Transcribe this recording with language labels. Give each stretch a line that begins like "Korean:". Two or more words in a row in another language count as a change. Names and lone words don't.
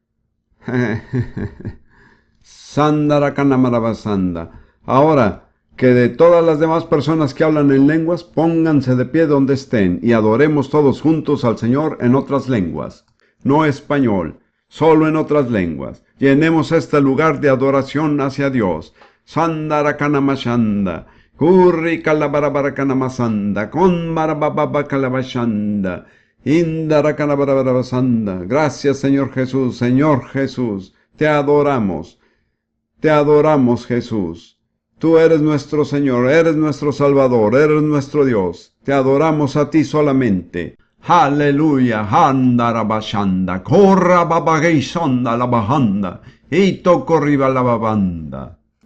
Spanish: Sandarakanamaravasanda. Ahora, que de todas las demás personas que hablan en lenguas, pónganse de pie donde estén y adoremos todos juntos al Señor en otras lenguas. No español, solo en otras lenguas. Llenemos este lugar de adoración hacia Dios. Sandarakanamashanda. Kurri kalabarabarakanamashanda. Kon marabababakalabashanda. Indarakanabarabarabasanda. Gracias, Señor Jesús. Señor Jesús, te adoramos. Te adoramos, Jesús. Tú eres nuestro Señor, eres nuestro Salvador, eres nuestro Dios. Te adoramos a ti solamente. Aleluya. Handarabashanda. Korra babageisonda la bajanda. Eito corriba la babanda.